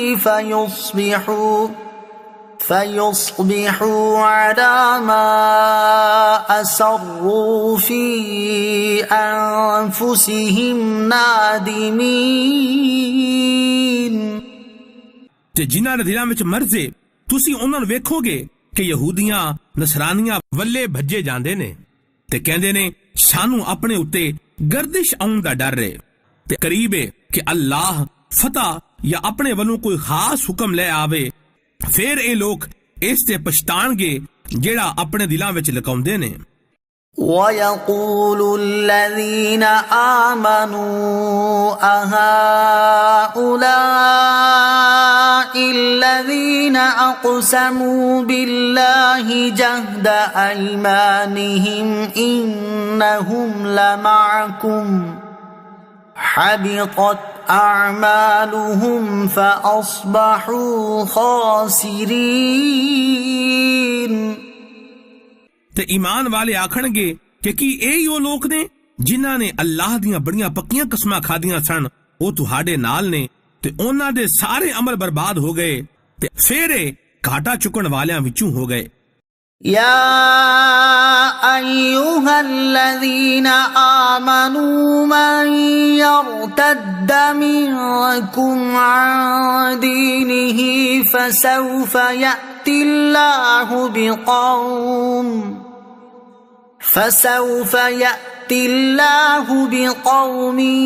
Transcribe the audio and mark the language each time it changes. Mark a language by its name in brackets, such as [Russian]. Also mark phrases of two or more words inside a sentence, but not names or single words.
[Arabic] فيصبحوا على ما أسروا في أنفسهم نادمين [Punjabi] ਤੇ ਜਿਨ੍ਹਾਂ ਦੇ ਦਿਲਾਂ ਵਿੱਚ ਮਰਜ਼ ਹੈ, ਤੁਸੀਂ ਉਹਨਾਂ ਨੂੰ ਵੇਖੋਗੇ ਕਿ ਯਹੂਦੀਆਂ ਨਸਰਾਨੀਆਂ ਵੱਲੇ ਭੱਜੇ ਜਾਂਦੇ ਨੇ ਤੇ ਕਹਿੰਦੇ ਨੇ ਸਾਨੂੰ ਆਪਣੇ ਉੱਤੇ ਗਰਦਿਸ਼ ਆਉਣ ਦਾ ਡਰ ਹੈ ਤੇ ਕਰੀਬ ਹੈ ਕਿ ਅੱਲਾਹ ਫਤਹ ਜਾਂ ਆਪਣੇ ਵੱਲੋਂ ਕੋਈ ਖਾਸ ਹੁਕਮ ਲੈ ਆਵੇ। ਫਿਰ ਇਹ ਲੋਕ ਇਸ ਤੇ ਪਛਤਾਣਗੇ ਜਿਹੜਾ ਆਪਣੇ ਦਿਲਾਂ ਵਿੱਚ ਲੁਕਾਉਂਦੇ ਨੇ। [Arabic] وَيَقُولُ الَّذِينَ آمَنُوا أَهَؤُلَاءِ الَّذِينَ أَقْسَمُوا بِاللَّهِ جَهْدَ أَيْمَانِهِمْ إِنَّهُمْ لَمَعَكُمْ حَبِطَتْ أعمالهم فأصبحوا خاسرين [Punjabi] ਤੇ ਈਮਾਨ ਵਾਲੇ ਆਖਣਗੇ ਕਿ ਕੀ ਇਹ ਉਹ ਲੋਕ ਨੇ ਜਿਨ੍ਹਾਂ ਨੇ ਅੱਲਾਹ ਦੀਆਂ ਬੜੀਆਂ ਪੱਕੀਆਂ ਕਸਮਾਂ ਖਾਧੀਆਂ ਸਨ, ਉਹ ਤੁਹਾਡੇ ਨਾਲ ਨੇ ਤੇ ਉਹਨਾਂ ਦੇ ਸਾਰੇ ਅਮਲ ਬਰਬਾਦ ਹੋ ਗਏ ਤੇ ਫਿਰ ਇਹ ਘਾਟਾ ਚੁੱਕਣ ਵਾਲਿਆਂ ਵਿੱਚੋਂ ਹੋ ਗਏ। [Arabic] يا أيها الذين آمنوا من يرتد منكم عن دينه فسوف يأتي الله بقوم